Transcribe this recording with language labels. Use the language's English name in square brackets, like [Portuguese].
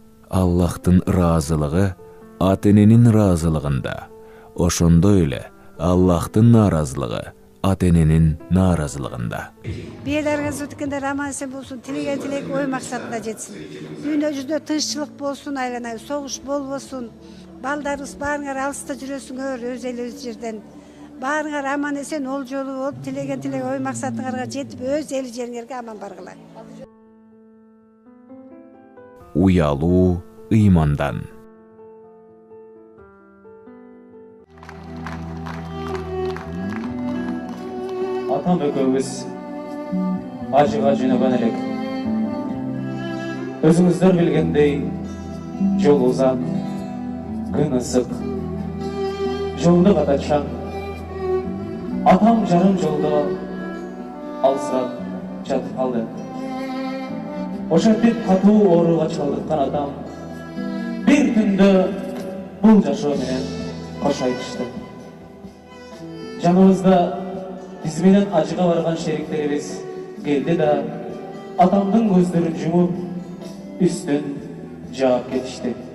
[Kyrgyz] Аллахтың разылығы ата-эненин разылығында, ошондой эле Аллахтың наразылығы ата-эненин наразылығында. [Kazakh] Биелеріңіз өткенде аман-есен болсын, тілеген тілек ой мақсатына жетсін. [Kyrgyz] Дүйнө жүзүндө тынччылык болсун, айланай согуш болбосун. Балдарыбыз баарыңар алыста жүрөсүңөр, өз эл өз жерден. Баарыңар аман-есен ол жолу болуп, [Kazakh] тілеген тілек ой мақсатыңарга жетип, [Kyrgyz] өз эл жериңерге аман баргыла. Уялуу ыймандан. Атам экөөбүз ажыга жөнөгөн элек. Өзүңүздөр билгендей, жол узак, күн ысык, жолду катачаң. Атам жарым жолдо алысыраак жатып калды. Ошентип катуу ооруга чалдыккан атам бир түндө бул жашоо менен кош айтышты. Жаныбызда биз менен ажыга барган шериктерибиз келди да атамдын көздөрүн жумуп үстүн жаап кетишти.